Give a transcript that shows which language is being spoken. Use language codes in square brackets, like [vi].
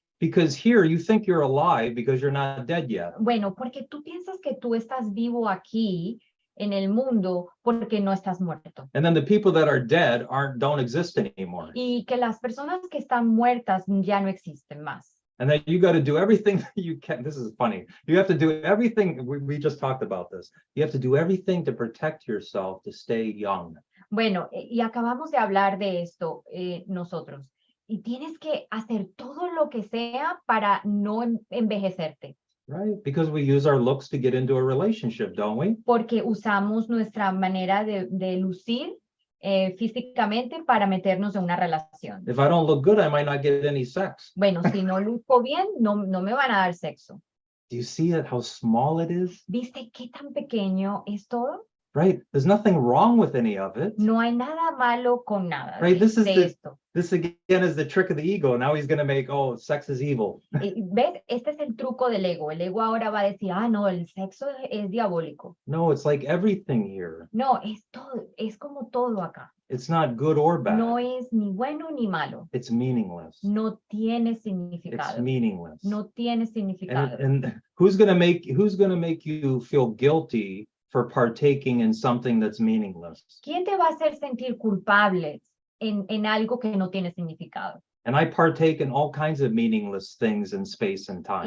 [en] Because here you think you're alive because you're not dead yet. [es] Bueno, porque tú piensas que tú estás vivo aquí en el mundo porque no estás muerto. [en] And then the people that are dead don't exist anymore. [es] Y que las personas que están muertas ya no existen más. [en] And then you got to do everything that you can. This is funny. You have to do everything. We just talked about this. You have to do everything to protect yourself to stay young. [es] Bueno, y acabamos de hablar de esto nosotros. Y tienes que hacer todo lo que sea para no envejecerte. [en] Right? Because we use our looks to get into a relationship, don't we? [es] Porque usamos nuestra manera de lucir físicamente para meternos en una relación. [en] If I don't look good, I might not get any sex. [es] Bueno, si no luzco bien, no me van a dar sexo. [en] Do you see it, how small it is? [es] ¿Viste qué tan pequeño es todo? [en] Right? There's nothing wrong with any of it. [es] No hay nada malo con nada [en] Right? This is [es] esto. [en] This again is the trick of the ego. Now he's going to make, oh, sex is evil. [es] ¿Ves? Este es el truco del ego. El ego ahora va a decir, no, el sexo es diabólico. [en] No, it's like everything here. [es] No, es todo, es como todo acá. [en] It's not good or bad. [es] No es ni bueno ni malo. [en] It's meaningless. [es] No tiene [en] It's [es] significado. [en] meaningless. [es] No tiene significado. [en] And who's going to make you feel guilty for partaking in something that's meaningless? [es] ¿Quién te va a hacer sentir culpable en algo que no tiene significado? [en] And I partake in all kinds of meaningless things in space and time.